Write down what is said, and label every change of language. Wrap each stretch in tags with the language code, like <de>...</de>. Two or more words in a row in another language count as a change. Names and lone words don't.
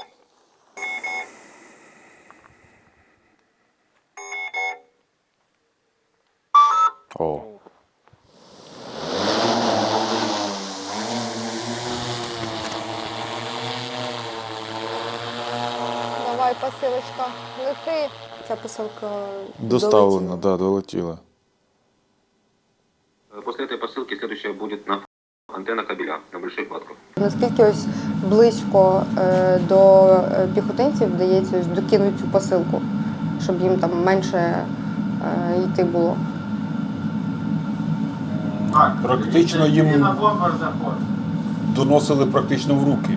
<uk>О. Давай, посилочка, лети. Ця посилка Доставлено, да, долетіла.</uk> <ru>После этой посылки следующая будет на антенна кабеля на больших хватках.</ru> <uk>Наскільки ось близько до піхотинців вдається ось докинути цю посилку, щоб їм там менше йти було? Практично їм доносили практично в руки.</uk>